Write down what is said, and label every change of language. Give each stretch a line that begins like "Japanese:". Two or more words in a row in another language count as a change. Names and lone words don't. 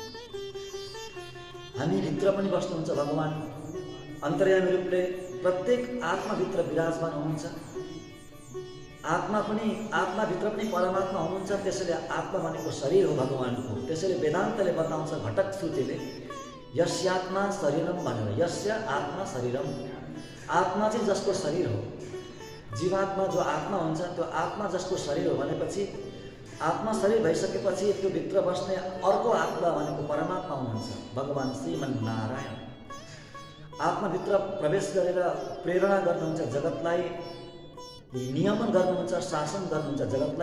Nepali: हामी भित्र पनि बस्नुहुन्छ भगवान अन्तर्यामी रूपले, प्रत्येक आत्माभित्र विराजमान हुनुहुन्छ। आत्माभित्र पनि परमात्मा हुनुहुन्छ। त्यसैले आत्मा भनेको शरीर हो भगवानको। त्यसैले वेदान्तले बताउँछ घटक श्रुतिले,
Sanskrit: यस्यात्मा शरीरम
Nepali: भनेर।
Sanskrit: यस्य आत्मा शरीरम,
Nepali: आत्मा चाहिँ जसको शरीर हो, जीवात्मा जो आत्मा हुन्छ त्यो आत्मा जसको शरीर हो भनेपछि आत्मा शरीर भइसकेपछि त्यो भित्र बस्ने अर्को आत्मा भनेको परमात्मा हुनुहुन्छ, भगवान श्रीमन्नारायण। आत्माभित्र प्रवेश गरेर प्रेरणा गर्नुहुन्छ जगतलाई, नियमन गर्नुहुन्छ, शासन गर्नुहुन्छ जगतलाई।